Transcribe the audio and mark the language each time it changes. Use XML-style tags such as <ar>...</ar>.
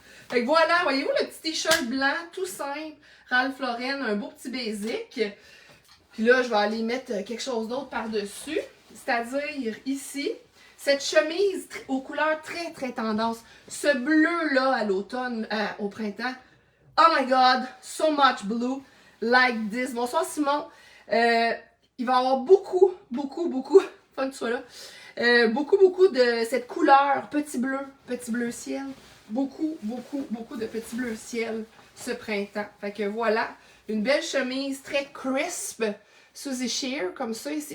<fr>Fait que voilà, voyez-vous le petit t-shirt blanc, tout simple, Ralph Lauren, un beau petit basic. Puis là, je vais aller mettre quelque chose d'autre par-dessus. C'est-à-dire ici, cette chemise aux couleurs très, très tendance. Ce bleu-là à l'automne, au printemps.</fr> <en>Oh my God, so much blue, like this.</en> <fr>Bonsoir Simon. Il va y avoir beaucoup, fun que tu sois là. Beaucoup de cette couleur, petit bleu ciel. Beaucoup de petit bleu ciel ce printemps. Fait que voilà, une belle chemise très crisp, Suzy Sheer, comme ça ici.</fr>